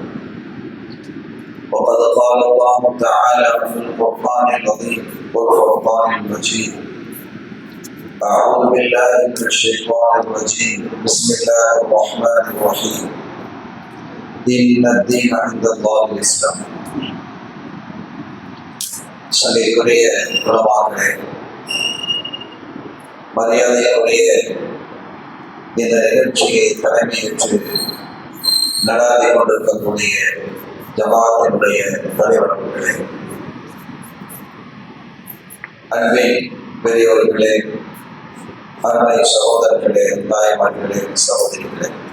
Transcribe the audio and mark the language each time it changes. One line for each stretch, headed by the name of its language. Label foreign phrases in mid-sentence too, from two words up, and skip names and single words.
Arabic: وقد قال الله تعالى في القرآن العظيم والفرقان المجيد: أعوذ بالله من الشيطان الرجيم، بسم الله الرحمن الرحيم. إن الدين عند الله الإسلام.
Tamil: சங்கைக்குரிய உலமாக்களே, மரியாதைக்குரிய இந்த நிகழ்ச்சியை தலைமையேற்று நடாத்தி கொண்டிருக்கக்கூடிய ஜமாத்தினுடைய தலைவர்களே, அன்பின் பெரியோர்களே, அருமை சகோதரர்களே, தாய்மார்களே, சகோதரிகளே,